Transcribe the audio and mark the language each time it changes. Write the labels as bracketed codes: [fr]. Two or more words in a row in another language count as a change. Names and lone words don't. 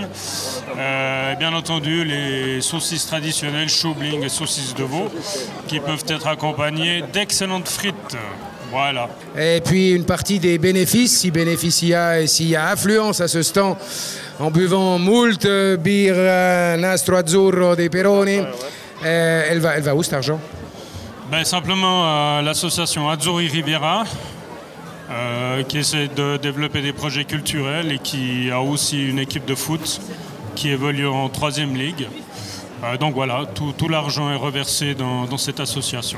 [fr] Bien entendu, les saucisses traditionnelles, choubling et saucisses de veau, qui peuvent être accompagnées d'excellentes frites. Voilà. Et puis une partie des bénéfices, s'il y a affluence à ce stand, en buvant moult [it] birra nastro azzurro dei Peroni, [fr] elle va où cet argent? Ben, simplement l'association Azzurri Riviera qui essaie de développer des projets culturels et qui a aussi une équipe de foot qui évolue en 3e ligue. Donc voilà, tout l'argent est reversé dans cette association.